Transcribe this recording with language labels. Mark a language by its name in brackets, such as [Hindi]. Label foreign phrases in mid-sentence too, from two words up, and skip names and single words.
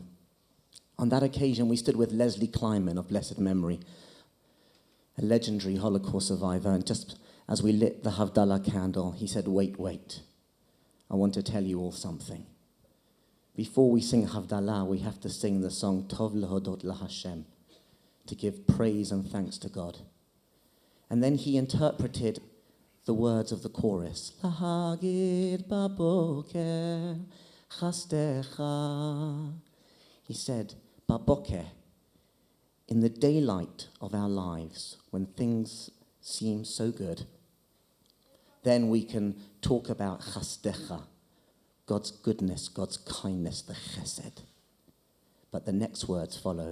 [English] On that occasion, we stood with Leslie Kleiman of blessed memory, a legendary Holocaust survivor, and just as we lit the Havdalah candle, he said, wait. I want to tell you all something. Before we sing Havdalah, we have to sing the song Tov Lehodot LaHashem, to give praise and thanks to God. And then he interpreted the words of the chorus. [Hebrew] להגיד בבוקר חסדך. [English] He said, baboker, in the daylight of our lives, when things seem so good, then we can talk about chastecha, God's goodness, God's kindness, the chesed. But the next words follow.